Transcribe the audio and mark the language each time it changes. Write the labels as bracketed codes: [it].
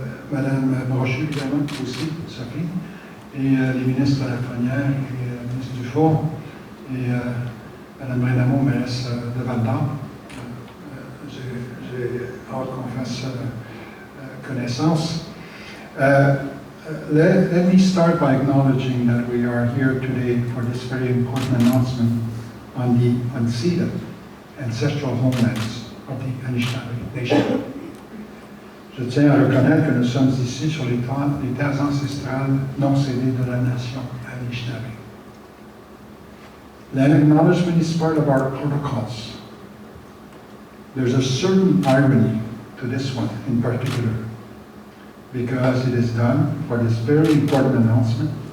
[fr] Madame Brochu également aussi, Sophie. Et les ministres Lafrenière et le ministre Dufour. Et Madame Brindamour, mairesse de Val-d'Or. J'ai hâte qu'on fasse connaissance. [en] Let me start by acknowledging that we are here today for this very important announcement on the unceded ancestral homelands of the Anishinaabe Nation. [fr] Je tiens à reconnaître que nous sommes ici sur les terres ancestrales non cédées de la nation Anishinaabe. [en] Land acknowledgement is part of our protocols. There's a certain irony to this one in particular, because it is done for this very important announcement.